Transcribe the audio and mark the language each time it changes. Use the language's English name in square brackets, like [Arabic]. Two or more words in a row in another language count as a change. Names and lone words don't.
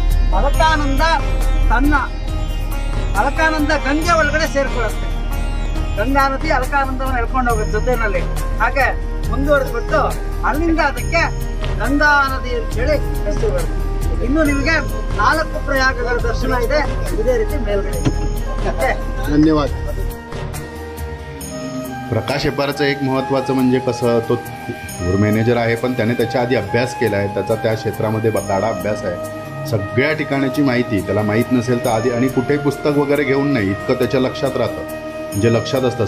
[Kannada] ಅಲಕಾನಂದ ಗಂಗೆ ಒಳಗಡೆ ಸೇರ್ಕೊಳ್ಳುತ್ತೆ. ಗಂಗಾ ನದಿ ಅಲಕಾನಂದವನ್ನು ಎಳ್ಕೊಂಡು ಹೋಗುತ್ತೆ ಜೊತೆನಲ್ಲಿ. ಹಾಗೆ ಮುಂದುವರೆದ್ಬಿಟ್ಟು ಅಲ್ಲಿಂದ ಅದಕ್ಕೆ ಗಂಗಾ ನದಿ ಅಂತ ಹೇಳಿ ಹೆಸರು ಬರುತ್ತೆ. ಇನ್ನು ನಿಮಗೆ 4 ಪ್ರಯಾಗಗಳ ದರ್ಶನ ಇದೆ ಇದೇ ರೀತಿ ಮೇಲ್ಗಡೆ. [Marathi] धन्यवाद. प्रकाश हेब्बारचं एक महत्त्वाचं म्हणजे कसं, तो टूर मॅनेजर आहे, पण त्याने त्याच्या आधी अभ्यास केला आहे. त्याचा त्या क्षेत्रामध्ये गाढा अभ्यास आहे. सगळ्या ठिकाणाची माहिती त्याला माहीत नसेल तर आधी, आणि कुठेही पुस्तक वगैरे घेऊन नाही, इतकं त्याच्या लक्षात राहतं, म्हणजे लक्षात असतं.